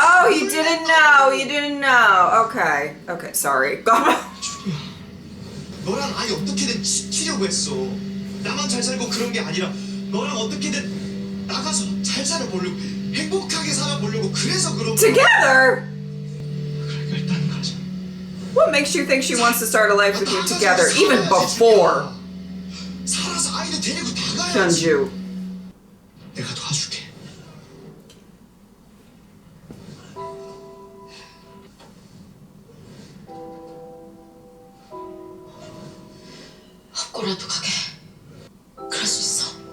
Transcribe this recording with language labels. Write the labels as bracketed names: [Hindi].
[English] Oh, you didn't know. You didn't know. Okay. Okay, sorry. [Korean] 준이야, 너랑 아이 어떻게든 지키려고 했어. 나만 잘 살고 그런 게 아니라 너랑 어떻게든 나가서 잘 살아보려고, 행복하게 살아보려고. 그래서 그런 거야. [English] Together? [Korean] 그러니까 일단 가자. [English] What makes you think she wants to start a life with you together, even before? [Korean] 살아서 아이도 데리고 다 가야지. Hyunju. 내가 도와줄게. 학교라도 가게. 그럴 수 있어.